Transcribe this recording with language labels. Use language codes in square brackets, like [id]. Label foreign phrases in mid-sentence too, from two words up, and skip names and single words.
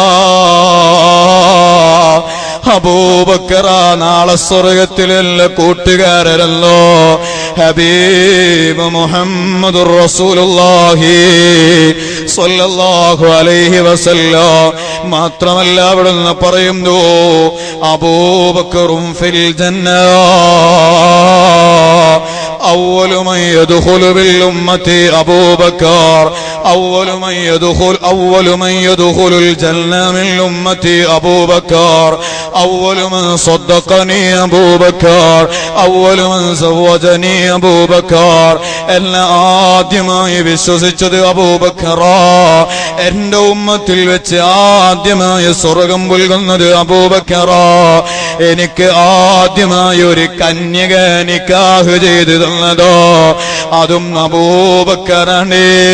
[ml] അബൂബക്കർ നാളെ സ്വർഗത്തിലുള്ള കൂട്ടുകാരനല്ലോ [ar] حبيب محمد رسول الله صلى الله عليه وسلم. [ml] മാത്രമല്ല അവിടുന്ന് പറയുന്നു, അബൂബക്കറും [ar] في الجنة, أول من يدخل بالأمة أبو بكر أول من يدخل الجنة من أمتي أبو بكر أول من صدقني أبو بكر أول من زوجني أبو بكر [ml] എന്നെ ആദ്യമായി വിശ്വസിച്ചത് അബൂബക്കറാ. എന്റെ ഉമ്മത്തിൽ വെച്ച് ആദ്യമായി സ്വർഗം പുൽകുന്നത് അബൂബക്കറാ. എനിക്ക് ആദ്യമായി ഒരു കന്യക നിക്കാഹ് ചെയ്തു തന്നതോ അതും അബൂബക്കറാണ്.